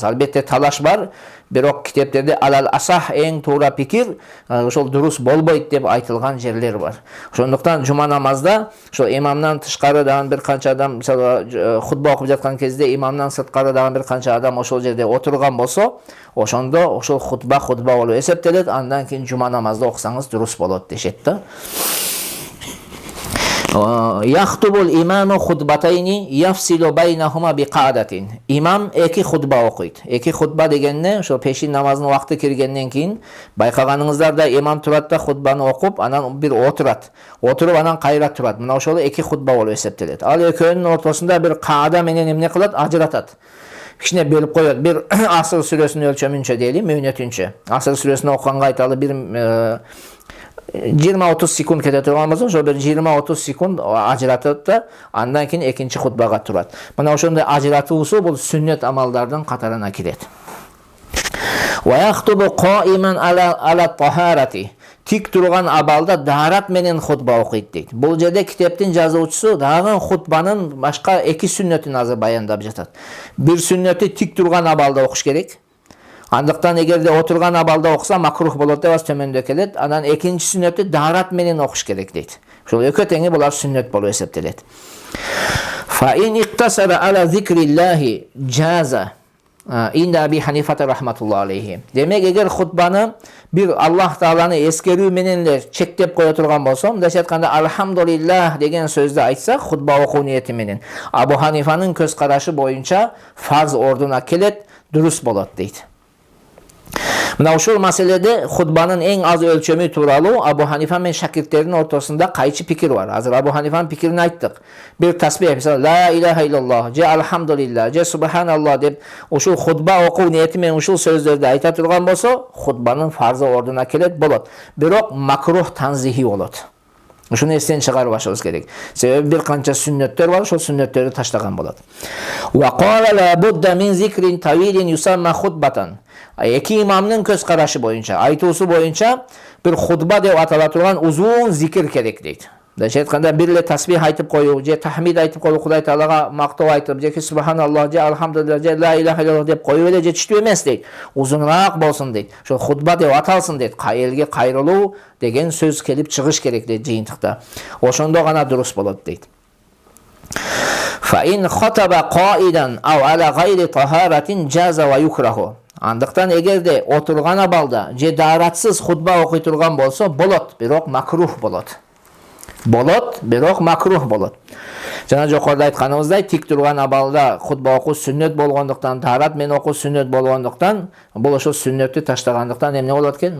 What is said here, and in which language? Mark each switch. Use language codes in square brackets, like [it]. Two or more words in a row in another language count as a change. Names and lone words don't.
[ky] Албетте талаш бар, бирок китептерде алал асах эң туура пикир ошол дурус болбойт деп айтылган жерлер бар. Ошондуктан жума намазда ошол имамдан тышкары дагы бир канча адам, мисалы хутба окуп жаткан кезде имамдан сырткары дагы бир канча адам ошол жерде отурган болсо, ошондо ошол хутба болуп эсептелет, андан кийин жума намазда окусаңыз дурус болот дешет да. [ar] يخطب الإمام خطبتين يفصل بينهما بقعدة. [ky] Имам эки хутба окуйт. Эки хутба дегенне ошо пешин намазынын убакыты киргенден кийин байкаганыңыздарда имам турат да хутбаны окуп, анан бир отурат. Отуруп анан кайра турат. Мына ошол эки хутба болуп эсептелет. Ал экөөнүн ортосунда бир каада менен эмне кылат? Ажыратат. Кичине бөлүп коет. Бир Асыр сүрөсүнүн өлчөмүнчө дейли, мөөнөтүнчө. Асыр сүрөсүнө окуганга айталы бир 20-30 секунд кете турган болсо, ошо бир 20-30 секунд ажыратат да, андан кийин экинчи хутбага турат. Мына ошондой ажыратуусу бул сүннөт амалдардын катарына кирет. [ar] ويخطب قائما على الطهارة. [ky] Тик турган абалда даарат менен хутба окуйт дейт. Бул жерде китептин жазуучусу дагы хутбанын башка эки сүннөтүн азыр баяндап жатат. Бир сүннөтү тик турган абалда окуш керек. Андыктан эгерде отурган абалда окуса макрух болот деп төмөндө келет. Анан экинчи сүннөтү даарат менен окуш керек дейт. Ошол экөө теңи булар сүннөт болуп эсептелет. [ar] فإن اقتصر على ذكر الله جاز عند أبي حنيفة رحمة الله عليه. [ky] Демек эгер хутбаны бир Аллах Тааланы эскерүү менен эле чектеп кое турган болсо, мындайча айтканда алхамдулиллах деген сөздү айтса хутба окуу ниети менен, Абу Ханифанын көз карашы боюнча фарз ордуна келет, дурус болот дейт. Мына ушул маселеде хутбанын эң аз өлчөмү тууралуу Абу Ханифа менен шакирттердин ортосунда кайчы пикир бар. Азыр Абу Ханифанын пикирин айттык. Бир тасбих, мисалы [ar] لا إله إلا الله, [ky] же алхамдулиллах, же субханаллах деп ушул хутба окуу ниети менен ушул сөздөрдү айта турган болсо, хутбанын фарзы ордуна келет болот. Бирок [ar] مكروه تنزيهي [ky] болот. Ушуну эстен чыгарбашыбыз керек. Себеби бир канча сүннөттөр бар, ошол сүннөттөрдү таштаган болот. [ar] وقالا لا بد من ذكر طويل يسمى خطبة. [ky] Эки имамдын көз карашы боюнча, айтуусу боюнча бир хутба деп атала турган узун зикир керек дейт. Дайча айтканда бир эле тасбих айтып коюу, же тахмид айтып коюу, Кудай Таалага мактоо айтып, же субханаллах, же алхамдулиллах, же [ar] لا إله إلا الله [ky] деп коюу эле жетиштүү эмес дейт. Узунураак болсун дейт. Ошол хутба деп аталсын дейт. Элге кайрылуу деген сөз келип чыгыш керек дейт жыйынтыкта. Ошондо гана дурус болот дейт. [ar] فإن خطب قاعدا أو على غير طهارة جاز ويكره. [ky] Андыктан эгерде отурган абалда же дааратсыз хутба окуй турган болсо болот, бирок макрух болот. Болот, бирок макрух болот. Жана жокоруда айтканыбыздай, тик турган абалда хутба окуу сүннөт болгондуктан, даарат менен окуу сүннөт болгондуктан, бул ошол сүннөттү таштагандыктан эмне болот экен?